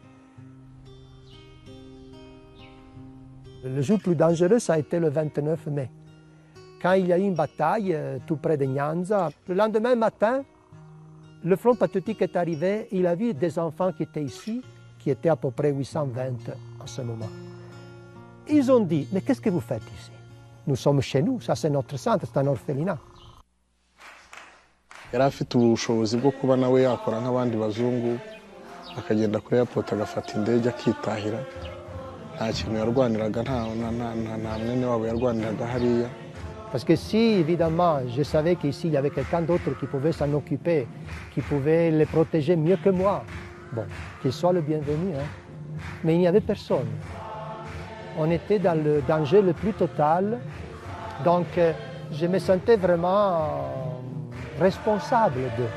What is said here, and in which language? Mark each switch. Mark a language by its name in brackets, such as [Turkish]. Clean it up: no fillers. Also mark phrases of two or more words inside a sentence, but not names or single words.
[French] Le jour plus dangereux, ça a été le 29 mai, quand il y a eu une bataille tout près de Nyanza. Le lendemain matin, le front patriotique est arrivé, il a vu des enfants qui étaient ici, qui étaient à peu près 820 en ce moment. Ils ont dit, mais qu'est-ce que vous faites ici? Nous sommes chez nous, ça c'est notre centre, c'est un orphelinat. [Kinyarwanda] Yari afite ubushobozi bwo kuba nawe yakora nk'abandi bazungu akagenda kuri airport agafata indege akitahira. Nta kintu yarwaniraga, nta mwene wabo yarwaniraga hariya. [French] Parce que si, évidemment, je savais qu'ici, il y avait quelqu'un d'autre qui pouvait s'en occuper, qui pouvait les protéger mieux que moi, bon, qu'il soit le bienvenu, hein. Mais il n'y avait personne. On était dans le danger le plus total, donc je me sentais vraiment responsable d'eux.